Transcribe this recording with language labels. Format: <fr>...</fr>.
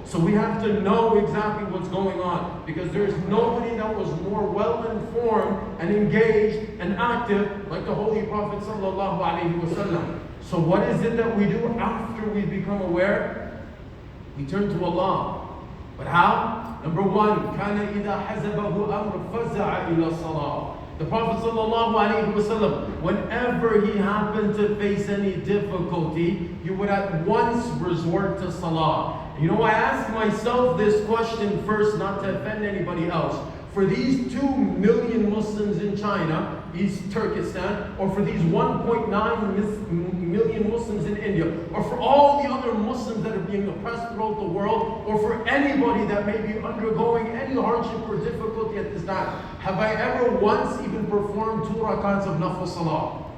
<en>So we have to know exactly what's going on, because there's nobody that was more well informed and engaged and active like the Holy Prophet sallallahu alaihi wasallam. So what is it that we do after we become aware? We turn to Allah. But how?</en> <ar>Number one, كَانَ إِذَا حَزَبَهُ أَمْرٌ فَزَعَ إِلَى الصَّلَاةِ.</ar> <en>The Prophet ﷺ, whenever he happened to face any difficulty, he would at once resort to salah. You know, I ask myself this question first, not to offend anybody else. For these 2 million Muslims in China, East Turkestan, or for these 1.9 million Muslims in India, or for all the other Muslims that are being oppressed throughout the world, or for anybody that may be undergoing any hardship or difficulty at this time, have I ever once even performed 2 rakats of nafil salah?</en>